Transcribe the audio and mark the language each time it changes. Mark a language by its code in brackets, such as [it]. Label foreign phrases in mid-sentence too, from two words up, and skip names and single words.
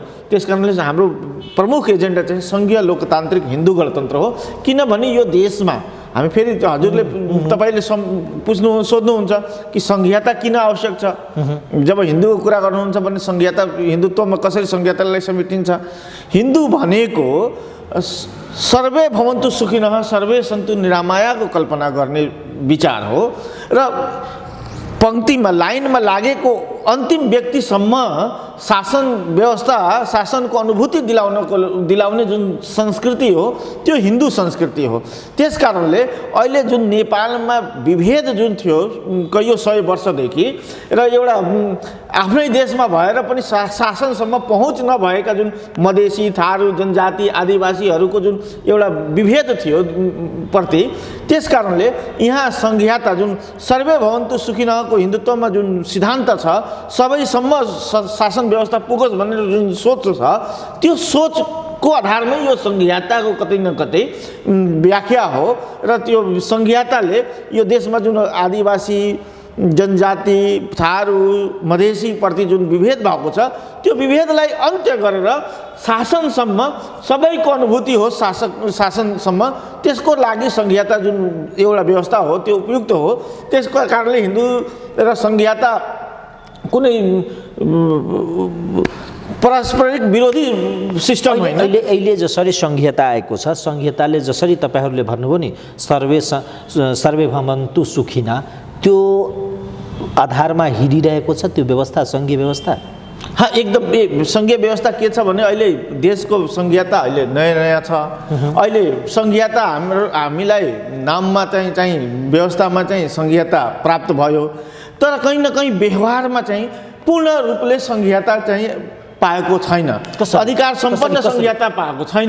[ne] त्यस कारणले हाम्रो प्रमुख एजेन्डा चाहिँ सङ्घीय लोकतान्त्रिक हिन्दू गणतन्त्र हो। किनभने यो देशमा हामी फेरि हजुरले तपाईँले सोध्नुहुन्छ कि सङ्घीयता किन आवश्यक छ? जब हिन्दूको कुरा गर्नुहुन्छ भने सङ्घीयता, हिन्दुत्वमा कसरी सङ्घीयतालाई समेटिन्छ? हिन्दू भनेको [sa] सर्वे भवन्तु सुखिनः सर्वे सन्तु निरामयाको [ne] कल्पना गर्ने विचार हो र पङ्क्तिमा, लाइनमा लागेको अन्तिम व्यक्तिसम्म शासन व्यवस्था, शासनको अनुभूति दिलाउने जुन संस्कृति हो, त्यो हिन्दू संस्कृति हो। त्यस कारणले अहिले जुन नेपालमा विभेद जुन थियो कैयौँ 100 वर्षदेखि र एउटा आफ्नै देशमा भएर पनि शासनसम्म पहुँच नभएका जुन मधेसी, थारू, जनजाति, आदिवासीहरूको जुन एउटा विभेद थियो प्रति, त्यस कारणले यहाँ सङ्घीयता जुन [sa] सर्वे भवन्तु सुखिनःको [ne] हिन्दुत्वमा जुन सिद्धान्त छ, सबैसम्म शासन व्यवस्था पुगोस् भन्ने जुन सोच छ, त्यो सोचको आधारमै यो सङ्घीयताको कतै न कतै व्याख्या हो। र त्यो सङ्घीयताले यो देशमा जुन आदिवासी जनजाति थारू मधेसीप्रति जुन विभेद भएको छ त्यो विभेदलाई अन्त्य गरेर शासनसम्म सबैको अनुभूति हो शासनसम्म त्यसको लागि संघीयता जुन एउटा व्यवस्था हो त्यो उपयुक्त हो। त्यसको कारणले हिन्दू र संघीयता कुनै पारस्परिक विरोधी सिस्टम होइन। अहिले जसरी संघीयता आएको छ, संघीयताले जसरी तपाईहरूले भन्नुभयो नि [sa] सर्वे भवन्तु सुखिना, [ne] त्यो आधारमा हिँडिरहेको छ त्यो व्यवस्था, सङ्घीय व्यवस्था। हाँ, एकदम सङ्घीय व्यवस्था के छ भने अहिले देशको सङ्घीयता अहिले नयाँ छ। अहिले सङ्घीयता हामीलाई नाममा चाहिँ व्यवस्थामा चाहिँ सङ्घीयता प्राप्त भयो, तर कहीँ न कहीँ व्यवहारमा चाहिँ पूर्ण रूपले सङ्घीयता चाहिँ पाएको छैन, अधिकार सम्पन्न सङ्घीयता पाएको छैन।